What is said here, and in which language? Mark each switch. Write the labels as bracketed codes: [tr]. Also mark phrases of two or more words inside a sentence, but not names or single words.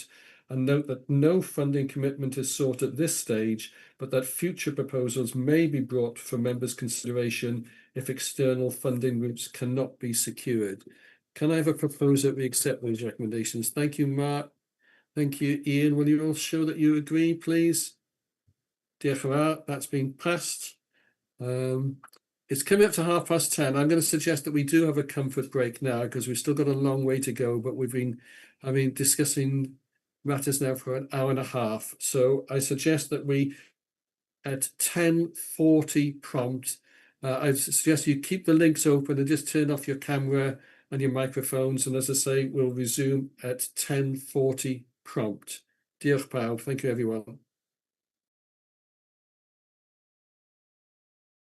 [en] And note that no funding commitment is sought at this stage, but that future proposals may be brought for members' consideration if external funding routes cannot be secured. Can I have a proposer that we accept those recommendations? Thank you, Mark. Thank you, Ian. Will you all show that you agree, please? [cy] Diolch yn fawr. [en] That's been passed. It's coming up to 10:30. I'm going to suggest that we do have a comfort break now because we've still got a long way to go, but we've been discussing matters now for an hour and a half. So I suggest that we, at 10:40 prompt, I suggest you keep the links open and just turn off your camera and your microphones. And as I say, we'll resume at 10:40 prompt. [cy] Diolch pawb. [en] Thank you, everyone.